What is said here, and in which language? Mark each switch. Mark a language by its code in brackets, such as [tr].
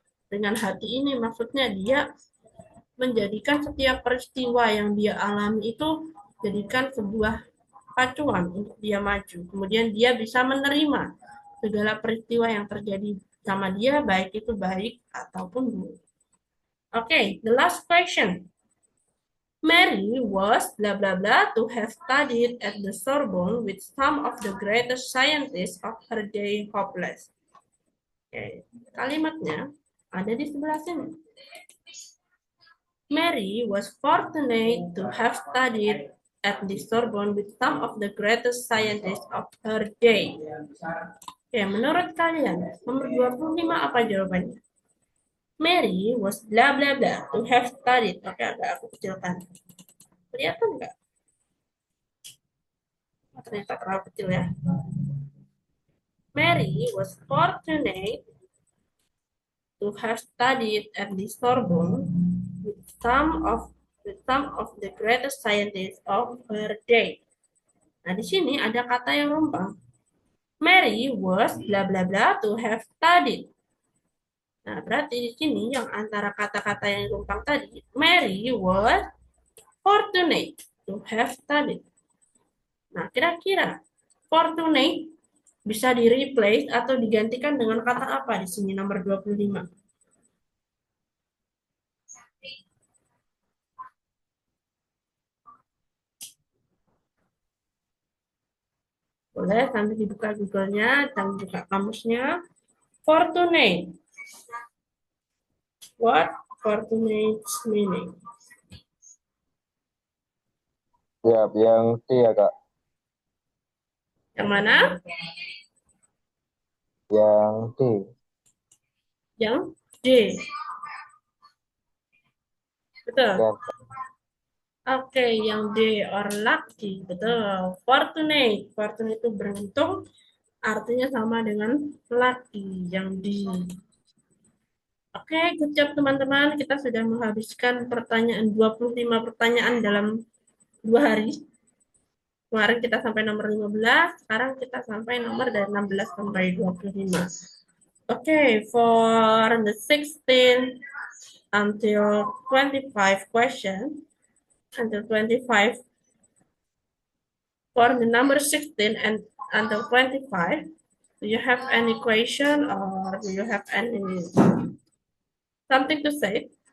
[id] Dengan hati ini maksudnya dia menjadikan setiap peristiwa yang dia alami itu jadikan sebuah pacuan untuk dia maju. Kemudian dia bisa menerima segala peristiwa yang terjadi sama dia, baik itu baik ataupun buruk. [en] Okay, the last question. Mary was blah blah blah to have studied at the Sorbonne with some of the greatest scientists of her day hopeless. Okay, [id] kalimatnya ada di sebelah sini. [en] Mary was fortunate to have studied at the Sorbonne with some of the greatest scientists of her day. [id] Oke, menurut kalian, nomor 25 apa jawabannya? [en] Mary was blah blah blah to have studied. [id] Oke, agak aku kecilkan. Kelihatan nggak? Ternyata terlalu kecil ya. [en] Mary was fortunate to have studied at the Sorbonne with some of the greatest scientists of her day. [id] Nah, di sini ada kata yang rumpang. [en] Mary was bla bla bla to have studied. [id] Nah, berarti di sini yang antara kata-kata yang rumpang tadi, [en] Mary was fortunate to have studied. [id] Nah, kira-kira fortunate bisa di-replace atau digantikan dengan kata apa di sini nomor 25? Boleh sambil dibuka Google-nya dan buka kamusnya. [en] Fortunate. What fortunate meaning? [id] Siap, yang C ya Kak. Yang mana? Yang D. Yang D. Betul. Ya, Oke, yang D or lucky. Betul. Fortunate. Fortunate itu beruntung. Artinya sama dengan lucky. Yang D. Oke, [en] good job [id] teman-teman. Kita sudah menghabiskan 25 pertanyaan dalam 2 hari. Kemarin kita sampai nomor 15, sekarang kita sampai nomor dari 16 sampai 25. [en] Okay, for the 16 until 25 question, until 25, for the number 16 and until 25, do you have any question or do you have any something to say?